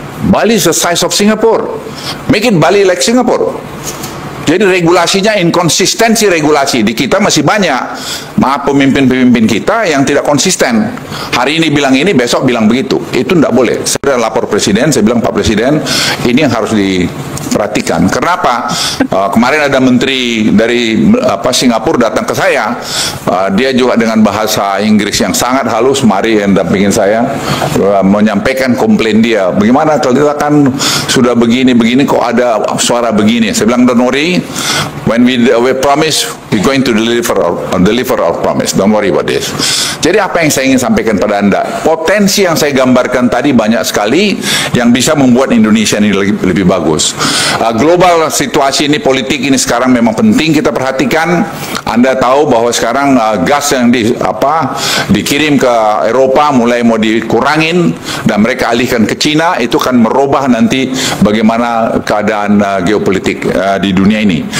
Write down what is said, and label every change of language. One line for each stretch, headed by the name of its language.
English: Bali is the size of Singapore. Make it Bali like Singapore.
Indonesian: Jadi regulasinya, inkonsistensi regulasi di kita masih banyak. Maaf, pemimpin-pemimpin kita yang tidak konsisten. Hari ini bilang ini, besok bilang begitu. Itu tidak boleh. Saya sudah lapor Presiden, saya bilang, Pak Presiden, ini yang harus diperhatikan. Kenapa? Kemarin ada menteri dari Singapura datang ke saya. Dia juga dengan bahasa Inggris yang sangat halus, mari yang dampingin saya, menyampaikan komplain dia. Bagaimana kalau kita kan sudah begini-begini kok ada suara begini. Saya bilang,
English: don't worry. When we promise, we're going to deliver our promise. Don't worry about this.
Indonesian: Jadi apa yang saya ingin sampaikan pada Anda? Potensi yang saya gambarkan tadi banyak sekali yang bisa membuat Indonesia ini lebih bagus. Global situasi ini, politik ini sekarang memang penting kita perhatikan. Anda tahu bahwa sekarang gas yang dikirim ke Eropa mulai mau dikurangin dan mereka alihkan ke Cina, itu akan merubah nanti bagaimana keadaan geopolitik di dunia ini.